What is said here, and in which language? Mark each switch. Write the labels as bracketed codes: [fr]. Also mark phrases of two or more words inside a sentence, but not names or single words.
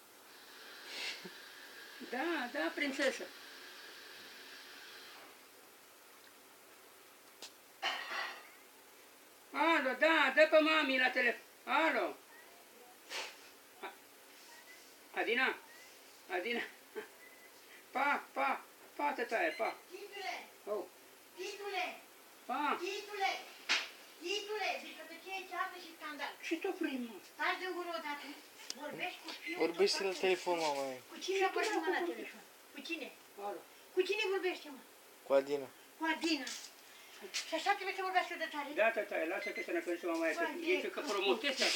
[ro] Da, da, prințesă. Alo, da, dă pe mami la telefon. Alo. Adina? Adina? Pa, pa, pa, tătaie, pa. Titule! Oh. Titule! Pa. Titule! Titule! Zice că ce e ceartă și scandal. Ce tot vrei, mă? Stai de gură odată. Vorbești cu fiul. Vorbește la telefon, mama. Cu cine vorbești mă la telefon? Cu cine? Alo. Cu cine vorbește, mă? Cu Adina. Cu Adina. Și așa trebuie să vorbească de tare? Da, tătaie, lasă că să ne făsim mama aia, că zice că promotezi asta.